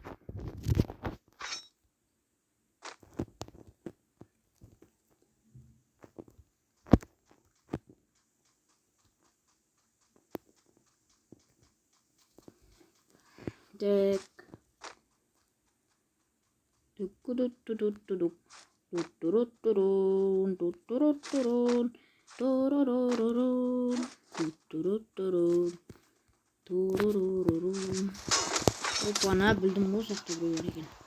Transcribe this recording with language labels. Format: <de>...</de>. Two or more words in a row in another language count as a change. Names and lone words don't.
<ru>Так. Тук-тук-тук-тук-тук. Ту-ту-ру-ту-рун, ту-ту-ру-ту-рун, ту-ру-ру-ру-рун, ту-ту-ру-ту-рун, ту-ру-ру-ру-рун.</ru> <kk>Опа, ана білдім ғой жақта біреулер екен.</kk>